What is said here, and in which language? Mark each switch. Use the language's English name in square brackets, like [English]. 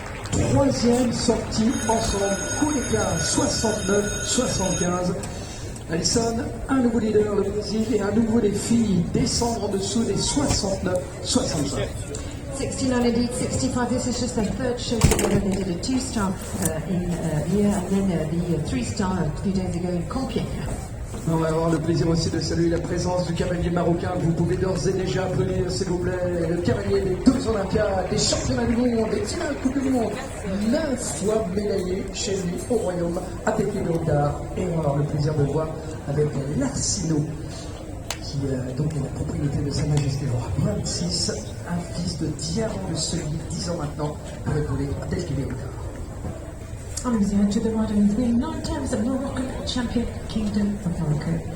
[French] Troisième sortie ensemble, coup d'écart 69, 75. Alison, un nouveau leader, le Brésil, et un nouveau défi, descendre en dessous des 69, 65. [English] 69 indeed, 65. This is just their third show together. They did a 2-star here and then the 3-star a few days ago in Compiègne. [French] On va avoir le plaisir aussi de saluer la présence du cavalier marocain. Vous pouvez d'ores et déjà applaudir, s'il vous plaît, le cavalier des 2 Olympiades, des championnats du monde, des 10 Coupes du monde, 9 fois médaillé chez lui au Royaume, à Pékin-Gotard. Et on va avoir le plaisir de voir avec Larsino, qui donc est la propriété de Sa Majesté le Roi 26, un fils de Diamant de Sully, 10 ans maintenant, pour épauler Pékin-Gotard. [English] I'm moving to the right and he's been 9 times a Moroccan champion, Kingdom of Morocco.